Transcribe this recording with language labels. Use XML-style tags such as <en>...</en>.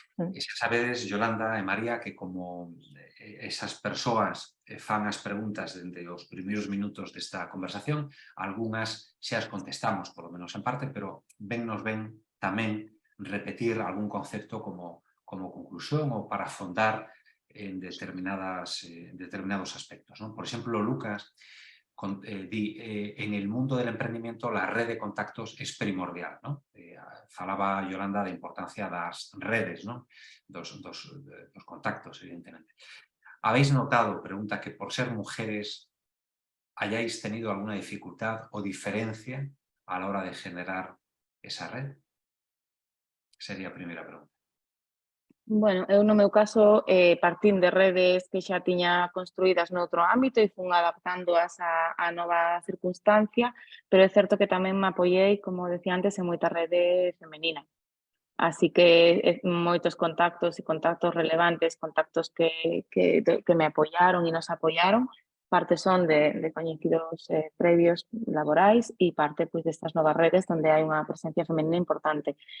<gl>E xa sabedes, Yolanda e María, que como esas persoas fan as preguntas dende os primeiros minutos desta conversación, algunhas xa as contestamos,</gl> <es>por lo menos</es> <gl>en parte, pero nos ven tamén repetir algún concepto como conclusión ou para afondar en determinados aspectos, ¿no?</gl> <es>Por ejemplo, Lucas en el mundo del emprendimiento la red de contactos es primordial, ¿no?</es> <gl>Falaba Yolanda de importancia das redes, ¿no? Dos contactos, evidentemente.</gl> <es>¿Habéis notado, pregunta, que por ser mujeres hayáis tenido alguna dificultad o diferencia a la hora de generar esa red?</es> <gl>Sería a primeira pregunta. Bueno, eu no meu caso partín de redes que xa tiña construídas noutro ámbito e fun adaptándoas á nova circunstancia, pero é certo que tamén me apoiei, como decía antes, en moita rede femenina. Así que moitos contactos e contactos relevantes, contactos que me apoiaron e nos apoiaron, parte son de coñecidos previos laborais e parte pois, destas novas redes onde hai unha presencia femenina importante.</gl>